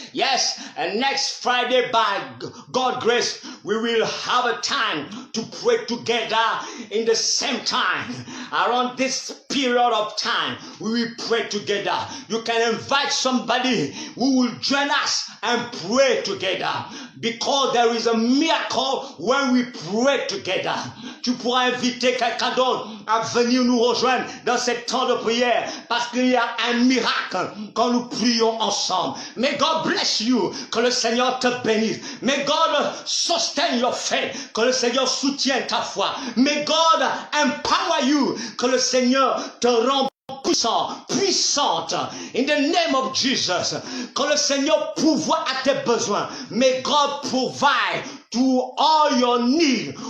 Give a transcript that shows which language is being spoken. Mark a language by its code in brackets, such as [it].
[en] Yes, and next Friday, by God's grace, we will have a time to pray together in the same time. Around this period of time, we will pray together. You can invite somebody who will join us and pray together. Because there is a miracle when we pray together. [fr] Tu pourras inviter quelqu'un d'autre à venir nous rejoindre dans ce temps de prière parce qu'il y a un miracle quand nous prions ensemble. [en] May God bless you. [fr] Que le Seigneur te bénisse. [en] May God sustain your faith. [fr] Que le Seigneur soutienne ta foi. [en] May God empower you. [fr] Que le Seigneur te rende puissante, [en] in the name of Jesus. [fr] Que le Seigneur pourvoie à tes besoins. [en] May God provide to all your need.